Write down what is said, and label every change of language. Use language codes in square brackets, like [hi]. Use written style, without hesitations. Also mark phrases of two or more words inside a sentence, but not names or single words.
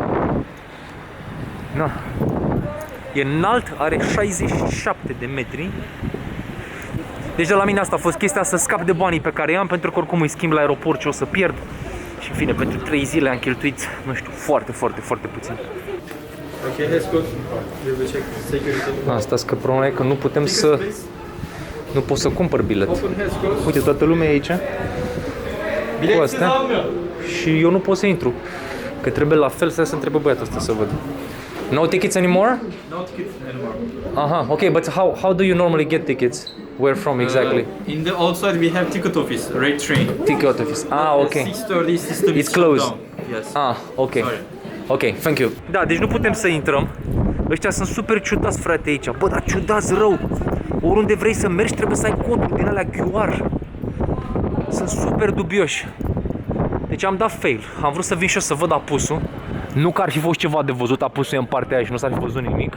[ro] Na. E înalt, are 67 de metri. Deci de la mine asta a fost chestia, să scap de banii pe care i-am, pentru că oricum îi schimb la aeroport și o să pierd. Și în fine, pentru 3 zile am cheltuit, nu știu, foarte puțin. [en] Okay, let's go. We will check security. [ro] Asta că problema e că nu putem să... Nu pot să cumpăr bilet. Uite, toată lumea e aici cu astea și eu nu pot să intru. Că trebuie la fel să întrebe băiatul ăsta să văd. [en] No tickets anymore? No tickets anymore. Okay, but how do you normally get tickets? Where from exactly? In the outside we have ticket office, rate train. Ticket office. Okay. 6:30 system It's is shut closed. down. Yes. Ok. Sorry. Ok, thank you. [ro] Da, deci nu putem să intrăm. Ăștia sunt super ciudați, frate, aici. Bă, dar ciudați rău. Oriunde vrei să mergi trebuie să ai coduri din alea QR. Sunt super dubioși. Deci am dat fail. Am vrut să vin și eu să văd apusul. Nu că ar fi fost ceva de văzut, apusul e în partea aia și nu s-ar fi văzut nimic.